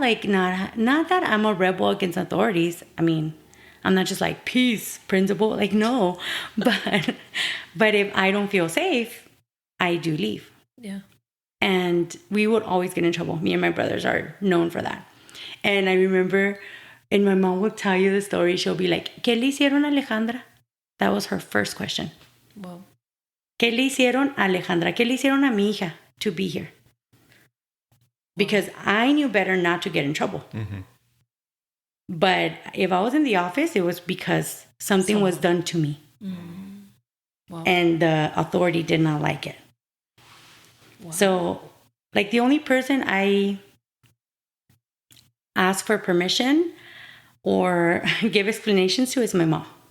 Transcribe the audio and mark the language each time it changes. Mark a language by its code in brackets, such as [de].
[en] Like, not that I'm a rebel against authorities. I mean, I'm not just like peace principle. Like, no, but if I don't feel safe, I do leave. Yeah. And we would always get in trouble. Me and my brothers are known for that. And I remember, and my mom would tell you the story. She'll be like, [es] ¿Qué le hicieron a Alejandra? [en] That was her first question. Wow. [es] ¿Qué le hicieron a Alejandra? ¿Qué le hicieron a mi hija [en] to be here? Because I knew better not to get in trouble. Mm-hmm. But if I was in the office, it was because something was done to me. Mm. Wow. And the authority did not like it. Wow. So, like, the only person I ask for permission or give explanations to is my mom.